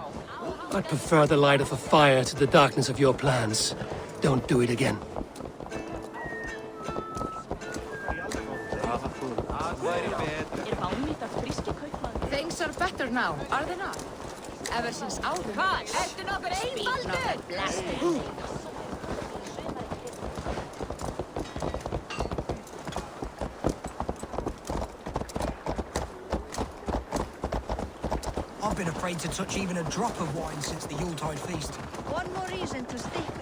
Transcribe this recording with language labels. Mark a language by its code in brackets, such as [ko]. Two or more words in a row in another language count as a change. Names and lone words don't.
[en] I'd prefer the light of a fire to the darkness of your plans. Don't do it again. Things are better now, are they not? Ever since Alvin... [is] Ertu nokkur einfaldur? [en] I've been afraid to touch even a drop of wine since the Yuletide feast. One more reason to stick.